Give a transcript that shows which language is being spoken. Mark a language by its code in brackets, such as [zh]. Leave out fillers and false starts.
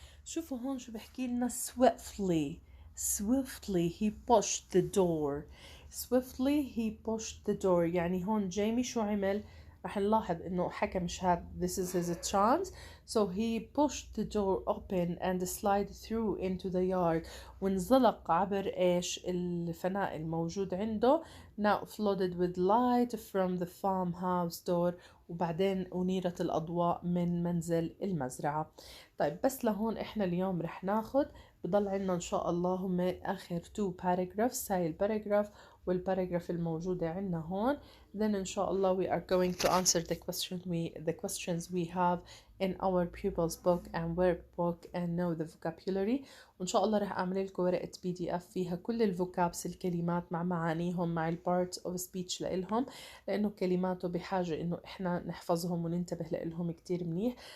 [ar] شوفوا هون شو بحكي لنا [en] swiftly he pushed the door. swiftly he pushed the door [ar] يعني هون جيمي شو عمل؟ رح نلاحظ انه حكى مش هاد [en] this is his chance, so he pushed the door open and slid through into the yard. [ar] وانزلق عبر ايش الفناء الموجود عنده. [en] now flooded with light from the farmhouse door [ar] وبعدين أنيرت الأضواء من منزل المزرعة. طيب بس لهون احنا اليوم رح ناخد بضل عنا ان شاء الله هم اخر [en] 2 paragraphs. [ar] هاي الباراجراف والباراجراف الموجودة عنا هون. [en] then [ar] ان شاء الله [en] we are going to answer the questions we have in our pupils book and workbook and know the vocabulary. [ar] وان شاء الله رح اعمل لكم ورقة PDF فيها كل الفوكابس الكلمات مع معانيهم مع البارت [en] of speech [ar] لإلهم لانه كلماته بحاجة انه احنا نحفظهم وننتبه لإلهم كتير منيح.